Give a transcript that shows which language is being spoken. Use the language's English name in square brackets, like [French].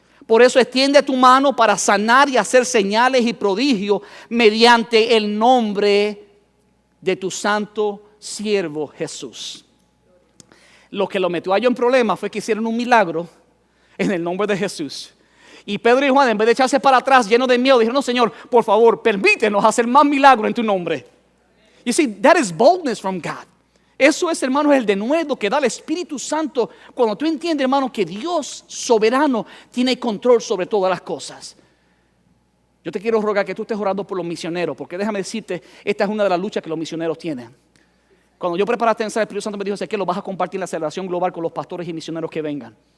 [Spanish] Por eso extiende tu mano para sanar y hacer señales y prodigios mediante el nombre de tu santo siervo Jesús. Lo que lo metió a ellos en problemas fue que hicieron un milagro en el nombre de Jesús. Y Pedro y Juan, en vez de echarse para atrás llenos de miedo, dijeron, no, Señor, por favor, permítenos hacer más milagros en tu nombre. [English] You see, that is boldness from God. [Spanish] Eso es, hermano, el denuedo que da el Espíritu Santo cuando tú entiendes, hermano, que Dios soberano tiene control sobre todas las cosas. Yo te quiero rogar que tú estés orando por los misioneros, porque déjame decirte, esta es una de las luchas que los misioneros tienen. Cuando yo preparé esta enseñanza, el Espíritu Santo me dijo, sé que lo vas a compartir en la celebración global con los pastores y misioneros que vengan.